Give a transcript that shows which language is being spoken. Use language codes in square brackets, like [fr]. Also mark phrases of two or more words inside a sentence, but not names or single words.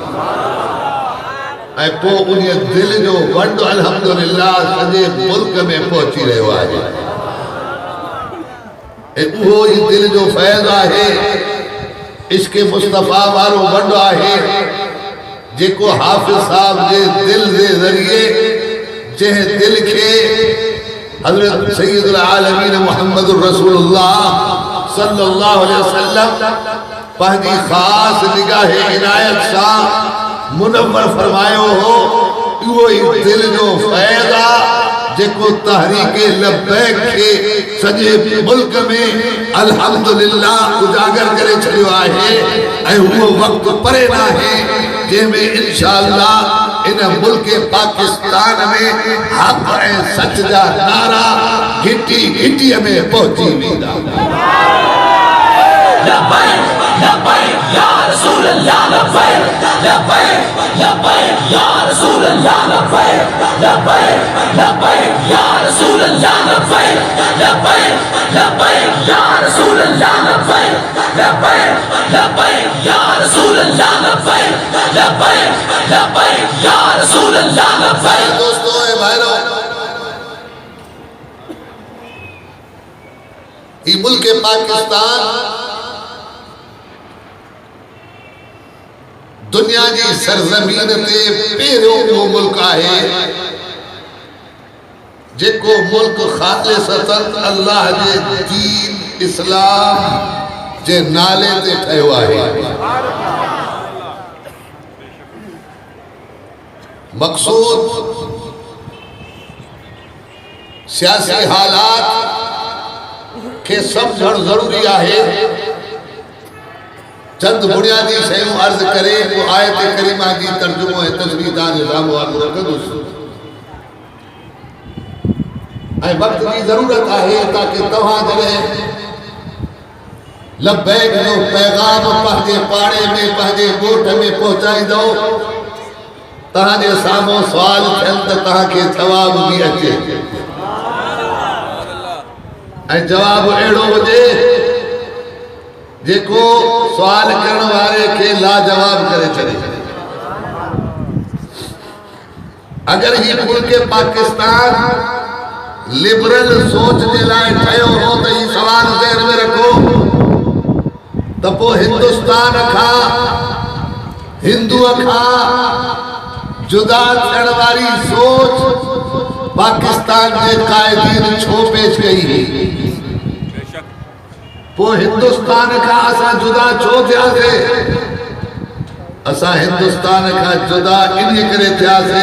[sd] ऐं पोइ उन दिल जो वंड अल्हम्दुलिल्लाह सॼे मुल्क में पहुची रहियो आहे। ऐं उहो ई दिल जो फैज़ आहे, इश्क़ मुस्तफ़ा वारो वंड आहे जेको हाफिज़ साहब जे दिल जे ज़रिए, जंहिं दिल के हज़रत सय्यदुल आलमीन मुहम्मदुर रसूलुल्लाह [ar] صلى الله عليه وسلم [sd] पंहिंजी ख़ास निगाह इनायत सां मुनव्वर फरमायो हो। इहो ई दिल जो फैज़ आहे जेको तहरीके लब्बैक के सॼे मुल्क में अल्हम्दुलिल्लाह उजागर करे छॾियो आहे। ऐं उहो वक़्तु परे न आहे जंहिंमें इंशाअल्लाह इन मुल्क पाकिस्तान में हक़ ऐं सच जा नारा घिटी घिटीअ में पहुची वेंदा। [ar] لبيك لبيك يا رسول الله، لبيك لبيك لبيك يا رسول الله، لبيك لبيك لبيك يا رسول الله، لبيك لبيك لبيك يا رسول الله، لبيك لبيك لبيك يا رسول الله، لبيك لبيك لبيك يا رسول الله، لبيك. [ur] دوستو اے بھائیو، یہ ملک پاکستان دنیا کی سرزمین [sd] ते पहिरियों वो मुल्क आहे जेको मुल्क खालिसतन अल्लाह जे दीन इस्लाम जे नाले ते ठहियो आहे। मक़सूद सियासी हालात के समझण जरूरी आहे। चंद बुनियादी शयूं अर्ज करे वो आयत करीमा की तर्जुमो ऐं तशरीह तव्हांजे साम्हूं अर्ज़ रखंदुसि। ऐं वक़्त की ज़रूरत आहे ताकि तव्हां जॾहिं लब्बैक जो पैगाम पंहिंजे पाड़े में पंहिंजे ॻोठ में पहुचाईंदो, तव्हांजे साम्हूं सुवाल थियनि त तव्हांखे जवाब बि अचे ऐं जवाब अहिड़ो हुजे जेको सवाल करण वारे के लाजवाब करे छॾे। अगर ये मुल्क पाकिस्तान लिबरल सोच के लाए ठहियो हो तो [ur] یہ سوال ذہن میں رکھو تو [sd] पोइ हिंदुस्तान खां हिंदू खां जुदा थियण वारी सोच पाकिस्तान के कायदीन छो पेश कई पो हिंदुस्तान का असा जुदा छो थियासे असा हिंदुस्तान का जुदा इन करे थियासे